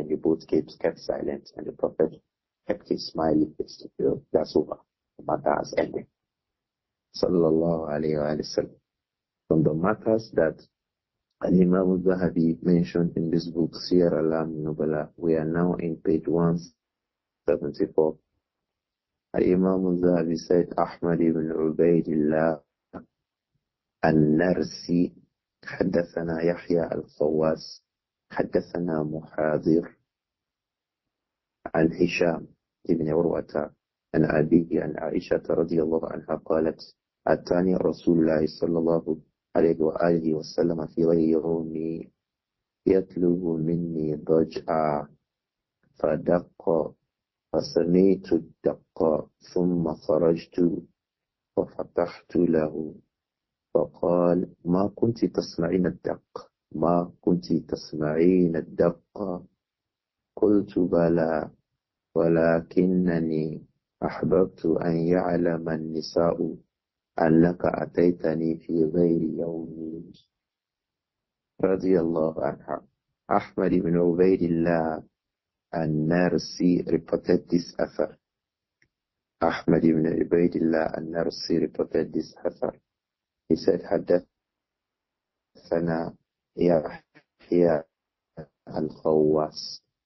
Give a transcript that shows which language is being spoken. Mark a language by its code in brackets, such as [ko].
[en] Then they both kept silent, and the Prophet kept his smiley face. That's over. The matter has ended. Sallallahu alayhi wa sallam. From the matters that Imām Adh-Dhahabi mentioned in this book, Siyar A'alām An-Nubala, we are now in page 174. [ar] Imām Adh-Dhahabi said, Ahmad ibn Ubaydillah النرسي حدثنا يحيى الخواس حدثنا محاضر عن هشام ابن عروة عن أبيه عن عائشة رضي الله عنها قالت أتاني رسول الله صلى الله عليه وآله وسلم في غير يومي يطلب مني ضجعا فدق فسمعت الدق ثم خرجت ففتحت له فقال ما كنت تسمعين الدق ما كنت تسمعين الدق قلت بلى ولكنني أحببت أن يعلم النساء أنك أتيتني في غير يوم رضي الله عنها. [en] Ahmad ibn Ubaydillah An-Narsi reported this author. Ahmad ibn Ubaydillah An-Narsi reported this author. He said, حدثنا يحيى al-Khawwas.